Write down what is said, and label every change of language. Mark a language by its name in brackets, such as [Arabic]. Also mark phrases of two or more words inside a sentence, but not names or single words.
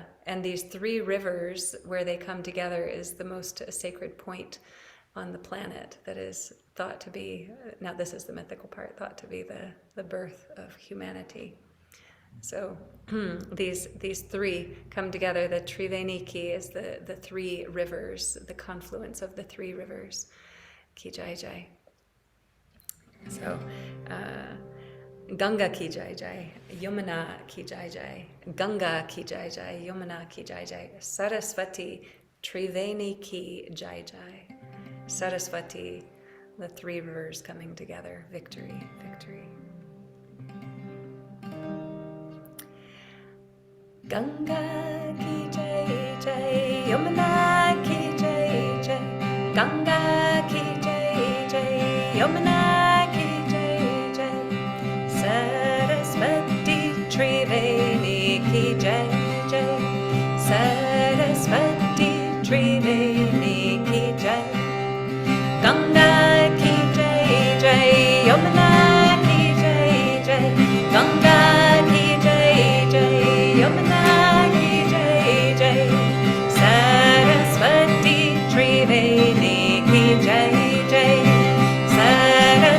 [English] And these 3 rivers where they come together is the most sacred point on the planet that is thought to be, now this is the mythical part, thought to be the birth of humanity. So these 3 come together. The Triveni ki is the 3 rivers, the confluence of the 3 rivers. [Hindi] की जय जय. So गंगा की जय जय, यमुना की जय जय, गंगा की जय जय, यमुना की जय जय, सरस्वती त्रिवेणी की जय जय. [English] Saraswati, the 3 rivers coming together. Victory, victory. [Hindi] गंगा की जय जय, यमुना की जय जय, गंगा की जय जय, यमुना की जय जय, सरस्वती त्रिवेणी की जय जय, सरस्वती त्रिवेणी की जय, गंगा की जय जय, यमुना की जय जय, गंगा की जय जय, यमुना की जय जय, सरस्वती त्रिवेणी की जय जय,